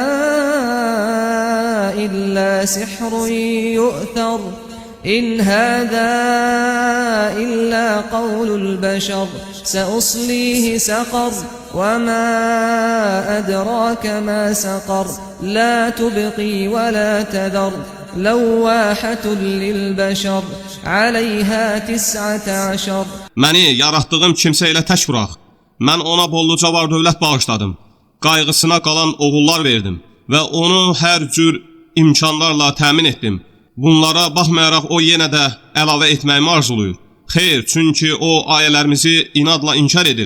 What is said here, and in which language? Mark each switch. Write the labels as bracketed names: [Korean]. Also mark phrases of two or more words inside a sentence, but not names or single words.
[Arabic] إلا سحر يؤثر إن هذا إلا قول البشر سأصليه سقر وما أدراك ما سقر لا تبقي ولا تذر لواحة للبشر عليها 19 [Azerbaijani] Məni yaratdığım kimsə ilə tək burax. Mən ona bolluca var dövlət bağışladım. Qayğısına qalan oğullar verdim və onu hər cür imkanlarla təmin etdim. Bunlara baxmayaraq o yenə də əlavə etməyimi arzuluyur. Xeyr, çünki o ayələrimizi inadla inkar edir.